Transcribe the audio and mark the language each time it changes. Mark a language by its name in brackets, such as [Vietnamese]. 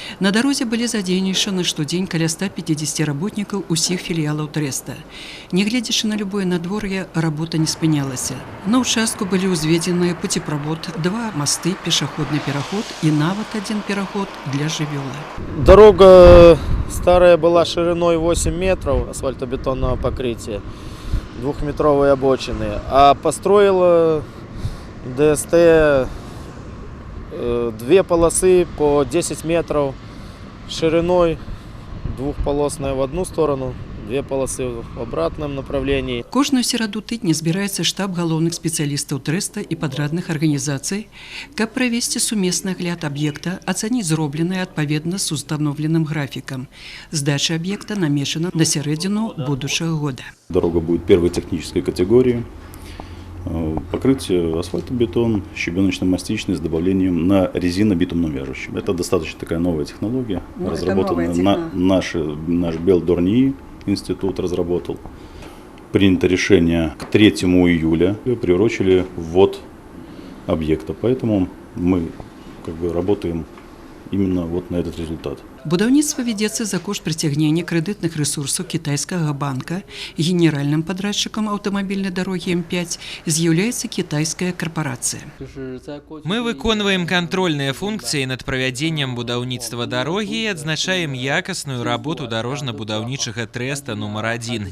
[Belarusian] На дарозе былі задзейнічаны штодзень каля 150 работнікаў усіх філіялаў трэста. Нягледзячы на любое надвор'е, работа не спынялася. На участку былі ўзведзены пуцеправод, 2 масты, пешаходны пераход і нават 1 пераход для жывёлы. [Russian] Дорога старая была шириной 8 метров асфальтобетонного покрытия, 2-метровые обочины, а построила ДСТ 2 полосы по 10 метров шириной, 2-полосная в одну сторону, 2 полосы в обратном направлении. [Belarusian] Кожную сераду тыдня збіраецца штаб галоўных спецыялістаў трэста і падрадных арганізацый, каб правесці сумесны агляд аб'екта, ацаніць зробленае адпаведна з установленым графікам. Здача аб'екта намешана на сярэдзіну будучага года. [Russian] Дорога будет первой технической категории. Покрытие асфальтобетон, щебеночно-мастичный с добавлением на резино-битумном вяжущем. Это достаточно такая новая технология, разработанная наш Белдорни институт разработал. Принято решение к 3 июля, приурочили ввод объекта, поэтому мы работаем именно вот на этот результат. [Belarusian] Будаўніцтва вядзецца за кошт прыцягнення крэдытных рэсурсаў кітайскага банка. Генеральным падрадчыкам аўтамабільнай дарогі М5 з'яўляецца кітайская карпорацыя. Мы выконваем кантрольныя функцыі над правядзеннем будаўніцтва дарогі і адзначаем якасную работу дарожна-будаўнічага трэста нумар 1.